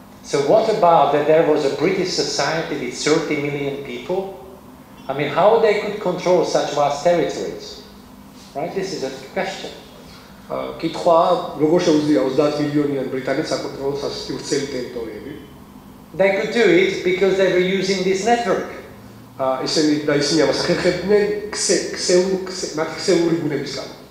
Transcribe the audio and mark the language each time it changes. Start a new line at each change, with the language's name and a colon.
English: So what about that there was a British society with 30 million people? I mean, how they could control such vast territories? Right? This is a question.
Georgian: კითხვა, როგორ შეუძლია 30 მილიონიან ბრიტანეთს აკონტროლოს ასეთი ვრცელი ტერიტორიები?
English: They could do it because they were using this network.
Georgian: ისინი ამას ხერხებდნენ ქსეული ბუნების გამო.